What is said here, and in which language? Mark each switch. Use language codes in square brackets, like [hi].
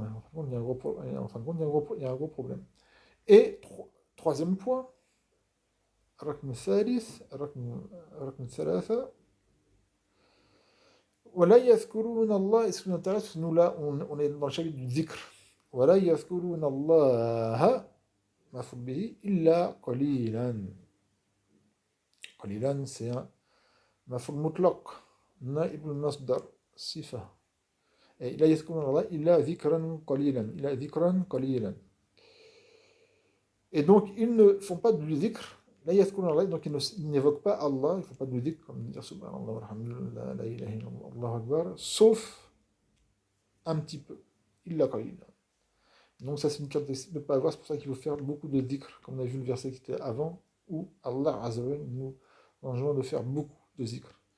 [fr] En fin de compte, il y a un gros, en fin de compte, il y a un gros problème. Et troisième point, [ar] الركن الثالث الركن الثلاثة ولا يذكرون الله. [fr] Et ce qui nous intéresse, nous là, on est dans le chapitre du dhikr. [ar] ولا يذكرون الله مفعول به إلا قليلا. قليلا [fr] c'est un [ar] مفعول مطلق نائب المصدر صفة. Et لا يذكرون الله إلا ذكرا قليلا إلا ذكرا قليلا. [fr] Et donc, ils ne font pas du dhikr. Là, [ar] yadhkuruna Allah, [fr] donc ils n'évoquent pas Allah, ils ne font pas du dhikr, comme dire subhanallah, alhamdulillah, la ilaha illallah, Allahu akbar, sauf un petit peu. [ar] Illa qalila. [fr] Donc, ça, c'est une caractéristique de ne pas avoir, c'est pour ça qu'il faut faire beaucoup de dhikr, comme on a vu le verset qui était avant, où Allah Azza wa Jalla nous enjoint de faire beaucoup de dhikr.